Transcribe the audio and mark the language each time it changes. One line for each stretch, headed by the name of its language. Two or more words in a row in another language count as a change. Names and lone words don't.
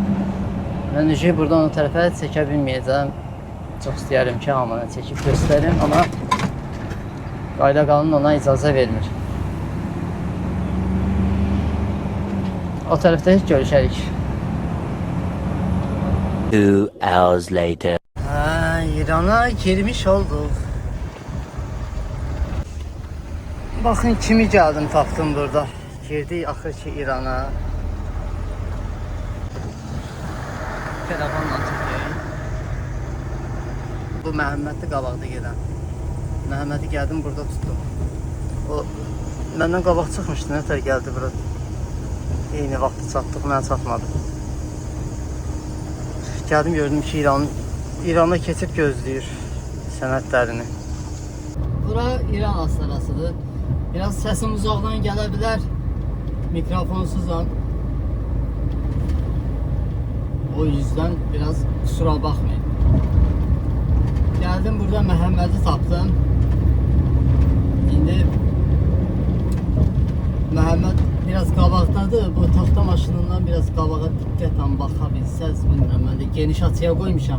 Azerbaijani: Mən buradan o tərəfə çəkə bilməyəcəm. Çox istəyərəm ki, hamına çəkib göstərim, amma qayda qanun ona icazə vermir. O tərəfdə heç görüşərik.
English: 2 hours later.
Azerbaijani: İrana girmiş olduq. Baxın kimi gəldim, tapdım burada. Girdik axır ki İrana. Telefonla çəkəyim. Bu Məhəmmədli qabaqda gedən. Məhəmmədi gəldim, burada tutdum. O məndən qabaq çıxmışdı, nətər gəldi bura. Eyni vaxtı çatdıq, mən çatmadım. Gəldim, gördüm ki İrana keçib gözləyir sənədlərini. Bura İran astarasıdır. Biraz səsim uzaqdan gələ bilər. Mikrofonsuzam.
Turkish: O yüzden biraz kusura bakmayın.
Azerbaijani: Geldim, burada Məhəmmədi tapdım. İndi Məhəmməd biraz qabaqdadır. Bu taxta maşınından biraz qabağa diqqətlə baxa bilsəz, bilmirəm, mən də geniş açıya qoymuşam.